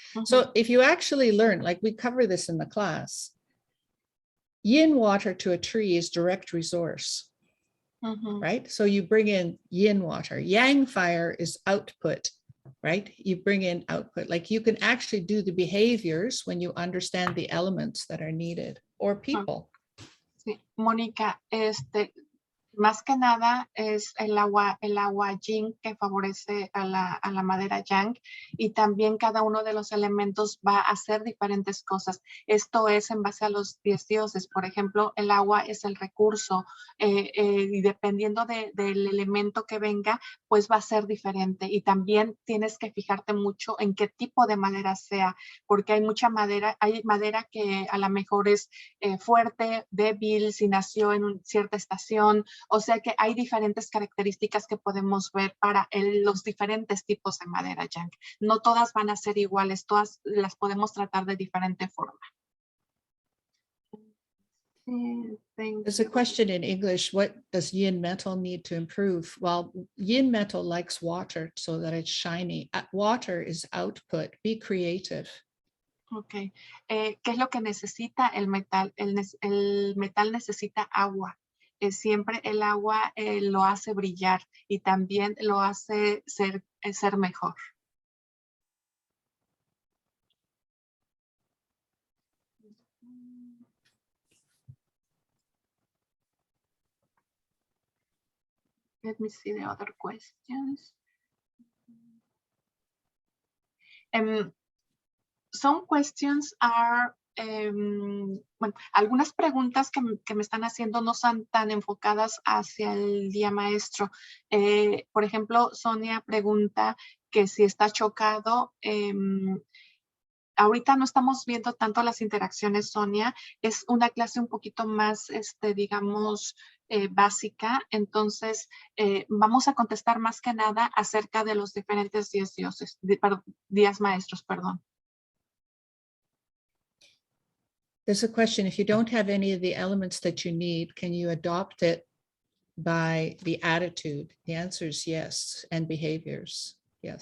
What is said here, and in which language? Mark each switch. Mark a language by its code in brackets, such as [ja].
[en] So if you actually learn, like we cover this in the class, yin water to a tree is direct resource, right? So you bring in yin water. Yang fire is output, right? You bring in output. Like you can actually do the behaviors when you understand the elements that are needed or people. [es] Sí, Mónica, más que nada es el agua yin que favorece a la madera yang y también cada uno de los elementos va a hacer diferentes cosas. Esto es en base a los 10 dioses. Por ejemplo, el agua es el recurso y dependiendo del elemento que venga, pues va a ser diferente. Y también tienes que fijarte mucho en qué tipo de madera sea, porque hay mucha madera, hay madera que a lo mejor es fuerte, débil, si nació en cierta estación. O sea que hay diferentes características que podemos ver para los diferentes tipos de madera yang. No todas van a ser iguales, todas las podemos tratar de diferente forma. [en] There's a question in English, what does yin metal need to improve? Well, yin metal likes water so that it's shiny. Water is output, be creative. Ok. [es] ¿Qué es lo que necesita el metal? El metal necesita agua. Siempre el agua lo hace brillar y también lo hace ser mejor. [en] Let me see the other questions. Some questions are, [es] bueno, algunas preguntas que me están haciendo no son tan enfocadas hacia el día maestro. Por ejemplo, Sonia pregunta que si está chocado. Ahorita no estamos viendo tanto las interacciones, Sonia. Es una clase un poquito más, digamos, básica. Entonces, vamos a contestar más que nada acerca de los diferentes días maestros, perdón. [en] There's a question, if you don't have any of the elements that you need, can you adopt it by the attitude? The answer is yes, and behaviors, yes.